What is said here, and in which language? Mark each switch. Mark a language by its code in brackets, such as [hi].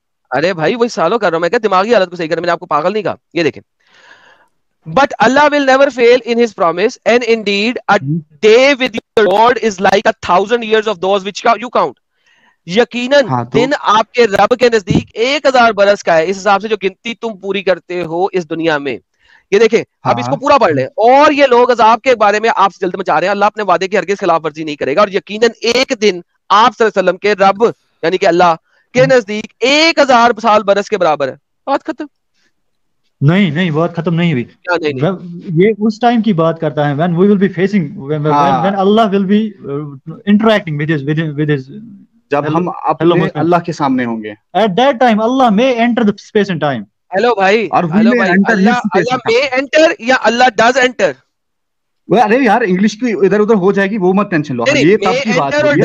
[ur] ارے بھائی وہی سالوں کر رہا ہوں میں, کیا دماغی حالت کو صحیح کرنا, میں نے آپ کو پاگل نہیں کہا. یہ دیکھیں, [en] but Allah will never fail in his promise, and indeed a day with your Lord is like 1,000 years of those which you count. [ur] یقیناً دن آپ کے رب کے نزدیک 1,000 برس کا ہے, اس حساب سے جو گنتی تم پوری کرتے ہو اس دنیا میں. یہ دیکھیں اب اس کو پورا پڑھ لیں. اور یہ لوگ عذاب کے بارے میں آپ سے جلد مچا رہے ہیں, اللہ اپنے وعدے کی ہرگز خلاف ورزی نہیں کرے گا, اور یقیناً ایک دن آپ صلی اللہ علیہ وسلم کے رب یعنی کہ اللہ کے نزدیک 1,000 سال برس کے برابر ہے. بات ختم. نہیں بات ختم نہیں ہوئی. یہ اس ٹائم کی بات کرتا ہے [en] when we will be facing when Allah will be interacting with his [ur] جب ہم اپنے اللہ کے سامنے ہوں گے. [en] At that time Allah may enter the space and time. [ur] Hello بھائی, [en] Allah may enter یا Allah does enter. [ur] ارے یار انگلش کی ادھر ادھر ہو جائے گی وہ مت ٹینشن لو, یہ تب کی بات ہے,